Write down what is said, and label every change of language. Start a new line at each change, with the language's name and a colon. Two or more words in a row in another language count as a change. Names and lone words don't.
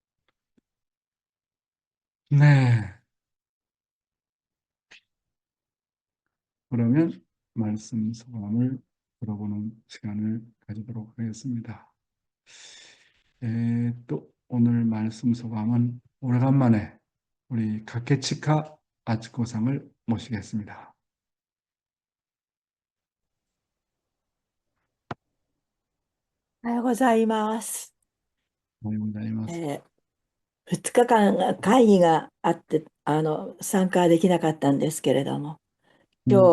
Korean: 네. 그러면 말씀 소감을 들어보는 시간을 가지도록 하겠습니다. 또 오늘 말씀 소감은 오래간만에 우리 가케치카 아츠코상을 모시겠습니다.
Japanese: おはようございます。おはようございまえす。 2日間会議があって、参加できなかったんですけれども、うん、